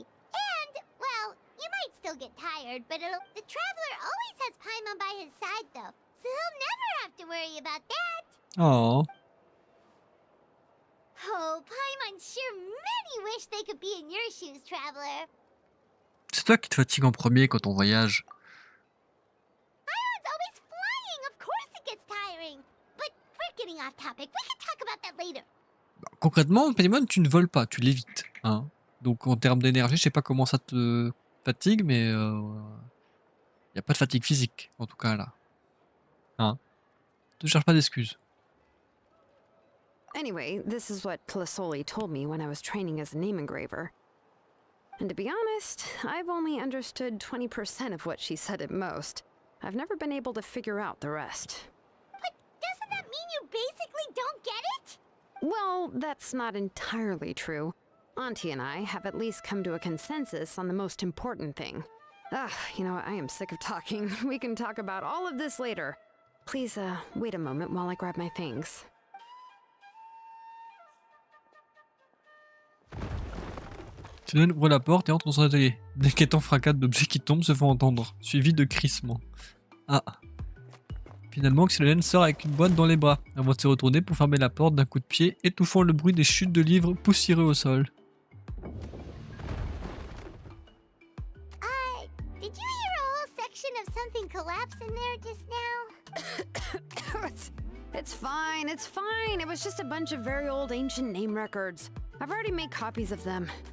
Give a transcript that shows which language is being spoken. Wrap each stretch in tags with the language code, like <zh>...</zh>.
<en>And, well, you might still get tired, but the traveler always has Paimon by his side, though. So he'll never have to worry about that. Oh. Oh, Paimon sure many wish they could be in your shoes, traveler.</en> <fr>C'est toi qui te fatigue en premier quand on voyage.</fr> <en>Paimon's always flying. Of course it gets tiring. But we're getting off topic. We can talk about that later.</en> <fr>Concrètement, Paimon, tu ne voles pas, tu l'évites. Hein. Donc en termes d'énergie, je sais pas comment ça te fatigue, mais y a pas de fatigue physique, en tout cas là. Hein. Ne cherche pas d'excuses.</fr> <en>Anyway, this is what Plisoli told me when I was training as a name engraver. And to be honest, I've only understood 20% of what she said at most. I've never been able to figure out the rest. But doesn't that mean you basically don't get it? Well, that's not entirely true. Auntie and I have at least come to a consensus on the most important thing. Ugh, you know, I am sick of talking. We can talk about all of this later. Please, wait a moment while I grab my things.</en> <fr>Xilonen ouvre la porte et entre dans son atelier. D'inquiétants fracas d'objets qui tombent se font entendre, suivis de crissements. Ah. Finalement, Xilonen sort avec une boîte dans les bras, avant de se retourner pour fermer la porte d'un coup de pied, étouffant le bruit des chutes de livres poussiéreux au sol.</fr> <en>Did you hear a whole section of something collapse in there just now? It's fine, it's fine. It was just a bunch of very old ancient name records. I've already made copies of them.</en>